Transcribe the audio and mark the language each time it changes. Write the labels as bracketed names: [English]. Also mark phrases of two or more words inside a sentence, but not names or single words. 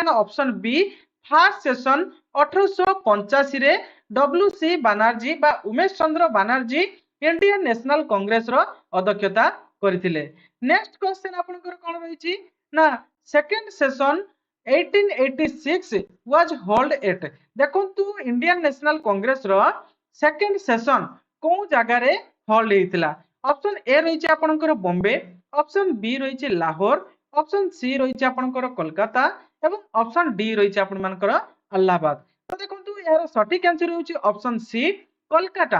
[Odia] ନା [English] option B first session [Odia] 1885 ରେ WC ବାନାର୍ଜୀ ବା ଉମେଶ ଚନ୍ଦ୍ର ବାନାର୍ଜୀ ଇଣ୍ଡିଆନ ନ୍ୟାସନାଲ କଂଗ୍ରେସର ଅଧ୍ୟକ୍ଷତା କରିଥିଲେ। [English] next question [Odia] ଆପଣଙ୍କର କଣ ରହିଛି? [English] ନା second session 1886 was held at? [Odia] ଦେଖନ୍ତୁ ଇଣ୍ଡିଆନ ନ୍ୟାସନାଲ କଂଗ୍ରେସର [English] second session [Odia] କୋଉ ଜାଗାରେ ହୋଲ୍ଡ ହେଇଥିଲା? [English] option A [Odia] ରହିଛି ଆପଣଙ୍କର ବମ୍ବେ, [English] option B [Odia] ରହିଛି ଲାହୋର, [English] option C [Odia] ରହିଛି ଆପଣଙ୍କର କୋଲକାତା ଏବଂ [English] option D [Odia] ରହିଛି ଆପଣମାନଙ୍କର ଆହ୍ଲାବାଦ। ତ ଦେଖନ୍ତୁ ଏହାର ସଠିକ ଆନ୍ସର ହେଉଛି [English] option C [Odia] କୋଲକାତା।